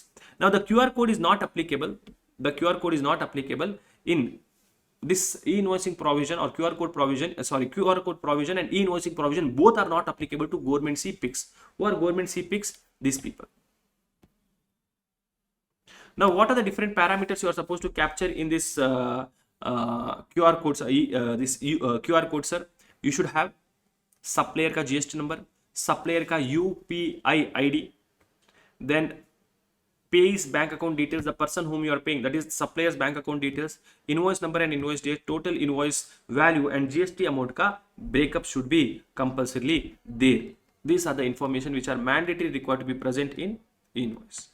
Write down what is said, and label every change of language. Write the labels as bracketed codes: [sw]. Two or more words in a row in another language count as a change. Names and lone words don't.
[en] Now, the QR code is not applicable. The QR code is not applicable in this e-invoicing provision or QR code provision, QR code provision and e-invoicing provision, both are not applicable to government CPICs. Who are government CPICs? These people. Now, what are the different parameters you are supposed to capture in this QR code? QR code, sir. You should have supplier ka GST number, supplier ka UPI ID, then pay's bank account details, the person whom you are paying, that is supplier's bank account details, invoice number and invoice date, total invoice value and GST amount ka breakup should be compulsorily there. These are the information which are mandatory required to be present in invoice.